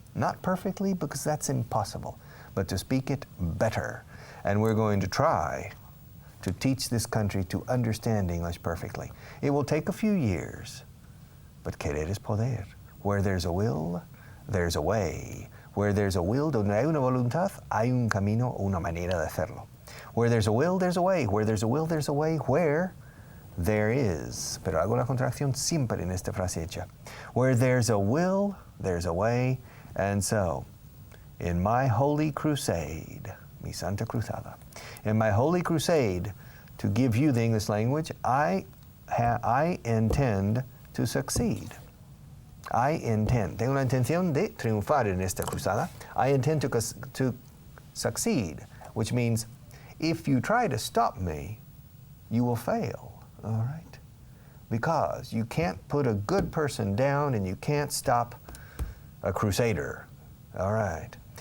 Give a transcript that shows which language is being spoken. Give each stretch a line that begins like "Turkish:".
English: Not perfectly, because that's impossible, but to speak it better. And we're going to try to teach this country to understand English perfectly. It will take a few years, but
Spanish: querer es poder.
English: Where there's a will, there's a way. Where there's a will,
Spanish: donde hay una voluntad, hay un camino, una manera de hacerlo.
English: Where there's a will, there's a way. Where there's a will, there's a way. Where there is,
Spanish: pero hago la contracción siempre en esta frase hecha.
English: Where there's a will, there's a way. And so, in my holy crusade,
Spanish: mi Santa Cruzada,
English: in my holy crusade to give you the English language, I intend to succeed.
Spanish: Tengo la intención de triunfar en esta cruzada.
English: I intend to succeed, which means if you try to stop me, you will fail, all right? Because you can't put a good person down and you can't stop a crusader, all right?